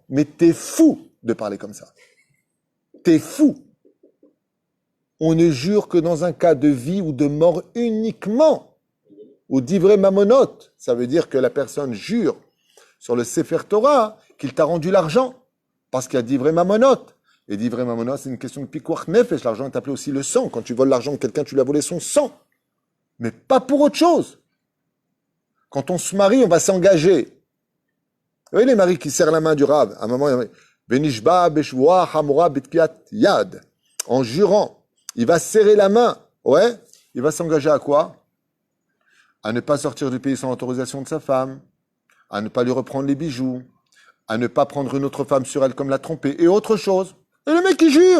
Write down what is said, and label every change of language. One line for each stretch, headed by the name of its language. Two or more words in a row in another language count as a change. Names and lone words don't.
French: Mais t'es fou de parler comme ça. T'es fou. On ne jure que dans un cas de vie ou de mort uniquement.
Hebrew: Ou d'ivrei mamonot.
French: Ça veut dire que la personne jure sur le
Hebrew: Sefer Torah
French: qu'il t'a rendu l'argent. Parce qu'il y a
Hebrew: d'ivrei mamonot.
French: Et
Hebrew: d'ivrei mamonot,
French: c'est une question de
Hebrew: pikuach nefesh.
French: L'argent est appelé aussi le sang. Quand tu voles l'argent de quelqu'un, tu lui as volé son sang. Mais pas pour autre chose. Quand on se marie, on va s'engager. Vous voyez les maris qui serrent la main du Rav. À un moment,
Hebrew: Benishba beshvoa hamura bitkiat yad.
French: En jurant, il va serrer la main. Ouais, il va s'engager à quoi? À ne pas sortir du pays sans l'autorisation de sa femme, à ne pas lui reprendre les bijoux, à ne pas prendre une autre femme sur elle comme la tromper, et autre chose. Et le mec, il jure.